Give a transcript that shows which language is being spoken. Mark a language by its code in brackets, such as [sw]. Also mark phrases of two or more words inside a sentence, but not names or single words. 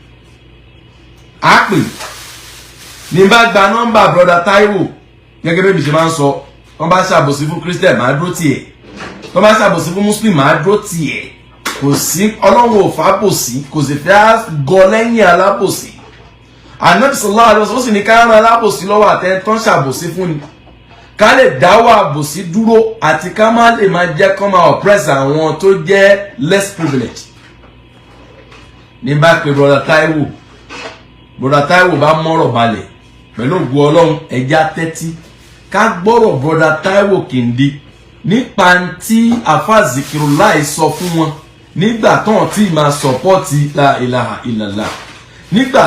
[yo] a pè ní bá gba nọ́mbà brother Taiwo gẹ́gẹ́ bí mi ṣe máa ń sọ wọ́n bá ṣàbòsí fún Christian máa dúró tiẹ̀ wọ́n bá ṣàbòsí fún Muslim máa dúró tiẹ̀ kò sí ọlọ́run ò fàbòsí kò sì fẹ́ gọ lẹ́yìn alábòsí. Ànábì [ar] صلى الله عليه وسلم [yo] ó sì ní ká rán alábòsí lọ́wọ́ àtẹ̀ntán ṣàbòsí fún ni ká lè dáwọ́ àbòsí dúró àti ká má lè máa jẹ́ kó máa oppress àwọn tó jẹ́ [en] less privileged. [yo] ní bá pe brother Taiwo bá mọ́rọ̀ balẹ̀ pẹ̀lú ògùn ọlọ́run ẹja tẹ́tí ká gbọ́rọ̀ brother Taiwo Kindi nípa tí àfáà Zikirullah sọ fún wọn nígbà tán tí máa sọpọ́tì [ar] لا إله إلا الله [yo] nígbà